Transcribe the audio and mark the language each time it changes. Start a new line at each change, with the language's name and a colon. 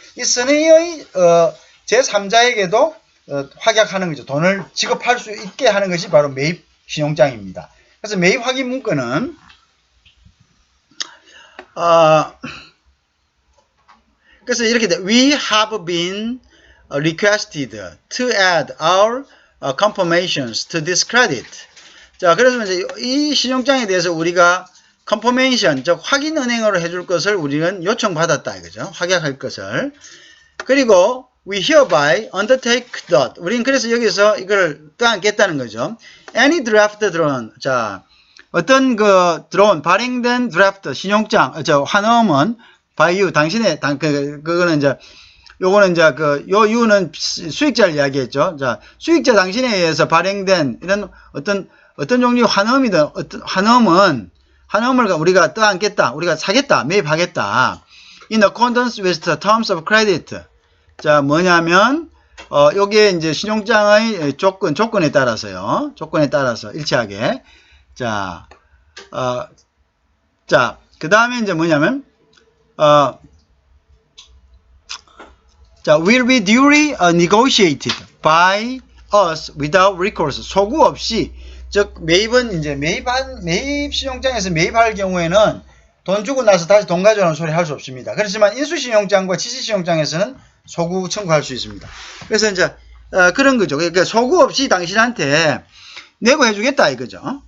Korean: 이 선의의 제3자에게도 확약하는 거죠. 돈을 지급할 수 있게 하는 것이 바로 매입 신용장입니다. 그래서 매입 확인 문건은 그래서 이렇게 돼.
English: We have been requested to add our confirmations to this credit.
Korean: 자, 그래서 이제 이 신용장에 대해서 우리가
English: confirmation,
Korean: 즉 확인 은행으로 해줄 것을 우리는 요청받았다 이거죠. 확약할 것을. 그리고
English: we hereby undertake that.
Korean: 우리는 그래서 여기서 이걸 떠안겠다는 거죠.
English: Any draft drawn.
Korean: 자, 어떤 그 drawn 발행된 draft 신용장, 환음은
English: by you
Korean: 당신의 그거는 이제 요거는 이제 요 you는 수익자를 이야기했죠. 자, 수익자 당신에 의해서 발행된 이런 어떤 종류의 환음이든 환음을 우리가 떠안겠다, 우리가 사겠다, 매입하겠다.
English: In accordance with the terms of credit.
Korean: 자, 뭐냐면 요게 이제 신용장의 조건에 따라서요. 조건에 따라서 일치하게. 자, 그 다음에 이제 뭐냐면 자,
English: will be duly negotiated by us without recourse.
Korean: 소구 없이, 즉 매입은 이제 매입 신용장에서 매입할 경우에는 돈 주고 나서 다시 돈 가져오는 소리 할 수 없습니다. 그렇지만 인수신용장과 지시신용장에서는 소구 청구할 수 있습니다. 그래서 이제 그런 거죠. 그러니까 소구 없이 당신한테 내고 해주겠다 이거죠.